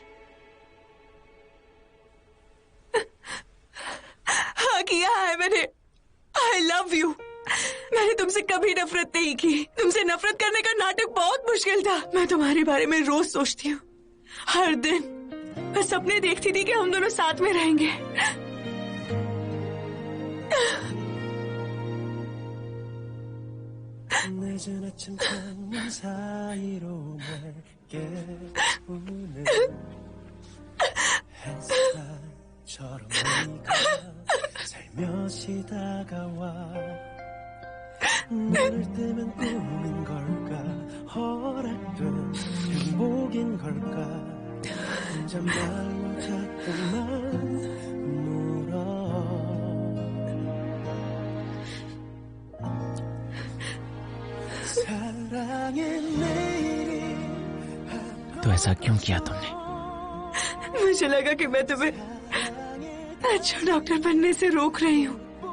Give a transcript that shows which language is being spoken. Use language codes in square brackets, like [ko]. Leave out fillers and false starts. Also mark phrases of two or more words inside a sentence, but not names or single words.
[hi] हाँ किया है मैंने। [en] I love you. [hi] मैंने तुमसे कभी नफरत नहीं की। तुमसे नफरत करने का नाटक बहुत मुश्किल था। मैं तुम्हारे बारे में रोज सोचती हूँ, हर दिन। मैं सपने देखती थी कि हम दोनों साथ में रहेंगे। [ko] 늦은 아침 창문 사이로 날 깨우는 햇살처럼 네가 살며시 다가와 눈을 뜨면 꿈인 걸까 허락된 행복인 걸까 혼잣말로 자꾸만 물어 [hi] तो ऐसा क्यों किया तुमने? मुझे लगा कि मैं तुम्हें अच्छा डॉक्टर बनने से रोक रही हूँ।